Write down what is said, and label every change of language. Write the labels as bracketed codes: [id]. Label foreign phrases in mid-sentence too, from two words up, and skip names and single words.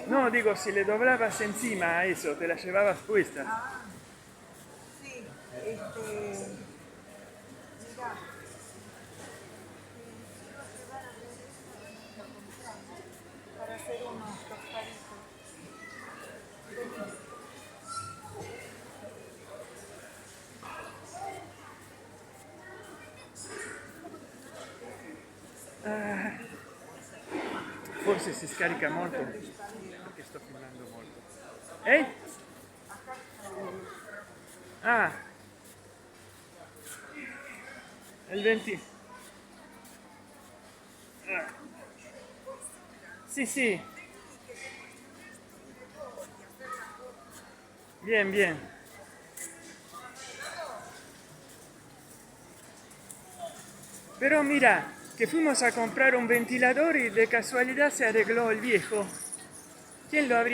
[es] No, digo, si le doblabas encima a eso, te las llevabas puestas. Ah, sí, mira, para hacer unos tostaditos. [it] Forse si scarica molto, perché sto filmando molto. Ehi? Ah, il 20. Ah. Sì, sì. [es] Bien, bien. Pero mira, que fuimos a comprar un ventilador y de casualidad se arregló el viejo.